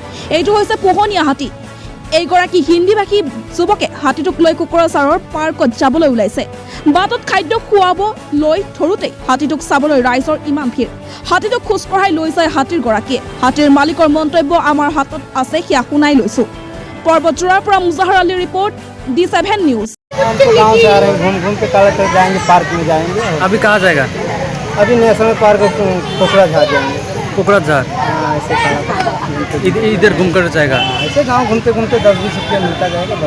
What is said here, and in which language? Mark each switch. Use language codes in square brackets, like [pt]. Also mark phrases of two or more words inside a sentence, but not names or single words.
[as] এইটো হৈছে পোহনীয়া হাতী। এইগৰাকী হিন্দী ভাষী যুৱকে হাতীটোক লৈ কুকুৰাচাৰৰ পাৰ্কত যাবলৈ ওলাইছে। বাটত খাদ্য খুৱাব লৈ ধৰোঁতেই হাতীটোক চাবলৈ ৰাইজৰ ইমান ভিৰ। হাতীটোক খোজকঢ়াই লৈ যায় হাতীৰ গৰাকীয়ে। হাতীৰ মালিকৰ মন্তব্য আমাৰ হাতত আছে, সেয়া শুনাই লৈছো। [hi] पर्वतजोड़ार पर मुजहर अली रिपोर्ट D7 न्यूज। हम तो गाँव से आ रहे हैं, घूम के कल तक जाएंगे, पार्क में जाएंगे। अभी कहाँ जाएगा? अभी [en] National Park [hi] कोकराझार जाएंगे। कोकराझार? ऐसे इधर घूम कर जाएगा? ऐसे गाँव घूमते घूमते 10-20 रुपया मिलता जाएगा बस।